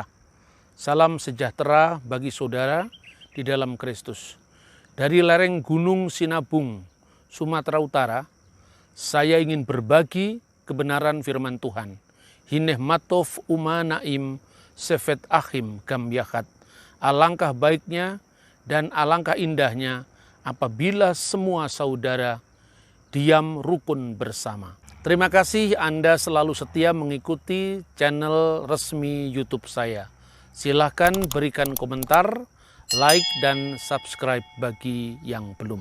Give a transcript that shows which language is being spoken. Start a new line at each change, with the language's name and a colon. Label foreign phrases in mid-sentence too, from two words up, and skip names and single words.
Indonesian: Salam sejahtera bagi saudara di dalam Kristus. Dari lereng Gunung Sinabung, Sumatera Utara, saya ingin berbagi kebenaran firman Tuhan.
Hebrew: הנה מה טוב ומה נעים שבת אחים גם יחד.
Indonesian: Alangkah baiknya dan alangkah indahnya apabila semua saudara diam rukun bersama. Terima kasih Anda selalu setia mengikuti channel resmi YouTube saya. Silahkan berikan komentar, like, dan subscribe bagi yang belum.